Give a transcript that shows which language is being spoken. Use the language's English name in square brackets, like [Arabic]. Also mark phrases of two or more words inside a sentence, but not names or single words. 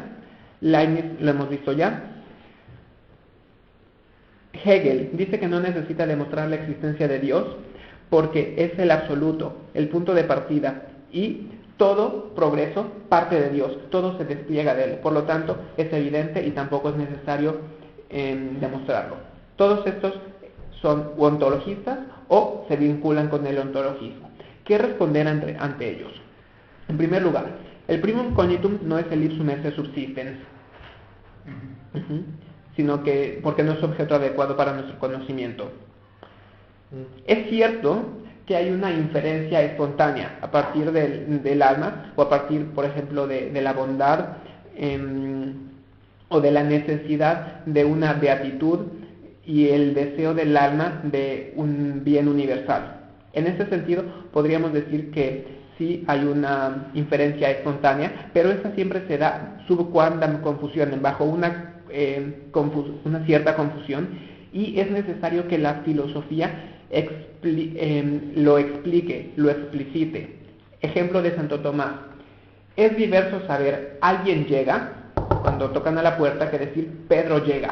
[Spanish] Leibniz lo hemos visto ya. Hegel dice que no necesita demostrar la existencia de Dios porque es el absoluto, el punto de partida, y todo progreso parte de Dios, todo se despliega de Él, por lo tanto es evidente y tampoco es necesario demostrarlo. Todos estos son ontologistas o se vinculan con el ontologismo. ¿Qué responder ante ellos? En primer lugar, El [Latin] primum cognitum [Spanish] no es el [Latin] ipsum esse subsistens, [Spanish] sino que porque no es objeto adecuado para nuestro conocimiento. Es cierto que hay una inferencia espontánea a partir del alma, o a partir, por ejemplo, de la bondad, o de la necesidad de una beatitud y el deseo del alma de un bien universal. En ese sentido, podríamos decir que sí hay una inferencia espontánea, pero esa siempre se da [Latin] sub quandam confusionem, [Spanish] bajo una cierta confusión, y es necesario que la filosofía lo explique, lo explicite. Ejemplo de Santo Tomás: es diverso saber alguien llega cuando tocan a la puerta que decir Pedro llega.